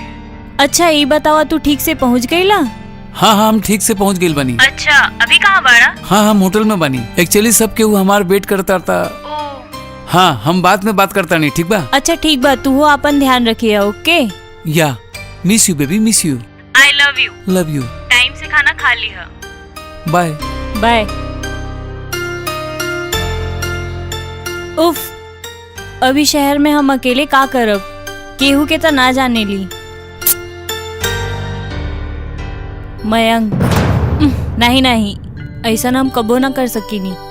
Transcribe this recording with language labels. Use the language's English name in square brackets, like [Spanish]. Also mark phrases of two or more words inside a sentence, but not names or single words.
[Bhojpuri] अच्छा ये बतावा, तू ठीक से पहुंच गईला? हाँ हाँ, हम ठीक से पहुंच गइल बानी। अच्छा, अभी कहाँ बाड़ा? हाँ हम होटल में बानी। एक्चुअली सब केहू हमार वेट करता था। हाँ हम बाद में बात करता नहीं, ठीक बा? अच्छा ठीक बा, तू हो अपन ध्यान रखिए। ओके। [English] ya miss you baby, miss you. I love you. love you. [Bhojpuri] टाइम से खाना खा लिहा। बाय बाय। उफ, अभी शहर में हम अकेले का करब? केहू के तो ना जाने ली। मयंक, नहीं नहीं, ऐसा हम कबो ना कर सकीनी।